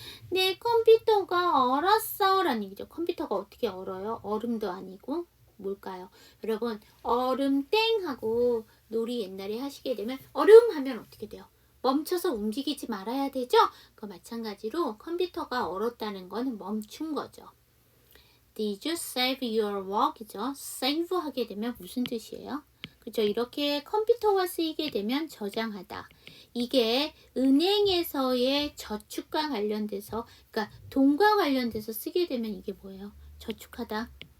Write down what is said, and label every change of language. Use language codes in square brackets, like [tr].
[ko] 내 컴퓨터가 얼었어 라는 얘기죠. 컴퓨터가 어떻게 얼어요? 얼음도 아니고 뭘까요? 여러분 얼음 땡 하고 놀이 옛날에 하시게 되면 얼음 하면 어떻게 돼요? 멈춰서 움직이지 말아야 되죠? 그 마찬가지로 컴퓨터가 얼었다는 건 멈춘 거죠. [en] Did you save your work이죠? [ko] save 하게 되면 무슨 뜻이에요? 그죠? 이렇게 컴퓨터가 쓰이게 되면 저장하다. 이게 은행에서의 저축과 관련돼서, 그러니까 돈과 관련돼서 쓰게 되면 이게 뭐예요? 저축하다.